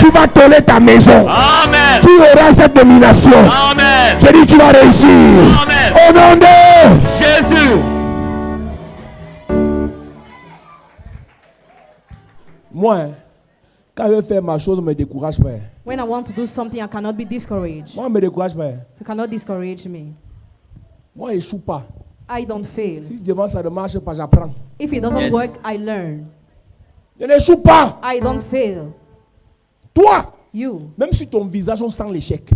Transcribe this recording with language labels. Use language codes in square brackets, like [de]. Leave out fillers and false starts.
[fr] Tu vas toller ta maison. [en] Amen. [fr] Tu auras cette domination. [en] Amen. [fr] Je dis, tu vas réussir. [en] Amen. [fr] Au nom de Jésus. moi, quand je veux faire ma chose, on me décourage pas. [en] When I want to do something, I cannot be discouraged. [fr] Moi, on me décourage pas. [en] You cannot discourage me. [fr] Moi, je n'échoue pas. [en] I don't fail. [fr] Si devant ça ne marche pas, j'apprends. [en] If it doesn't Yes. work, I learn. [fr] Je n'échoue pas. [en] I don't fail. [fr] Toi, [en] You. [fr] même sur ton visage, on sent l'échec.